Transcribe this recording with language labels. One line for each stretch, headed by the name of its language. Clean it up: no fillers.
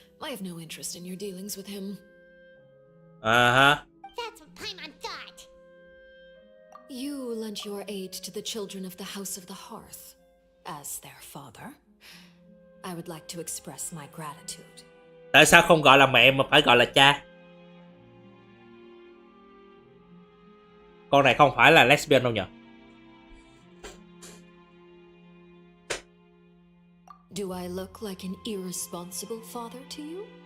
English: I have no interest in your dealings with him. Uh-huh. That's what Paimon thought. You lent your aid to the children of the House of the Hearth. As their father, I would like to express my gratitude.
Vietnamese: Tại sao không gọi là mẹ mà phải gọi là cha? Con này không phải là lesbian đâu nhỉ?
English: Do I look like an irresponsible father to you?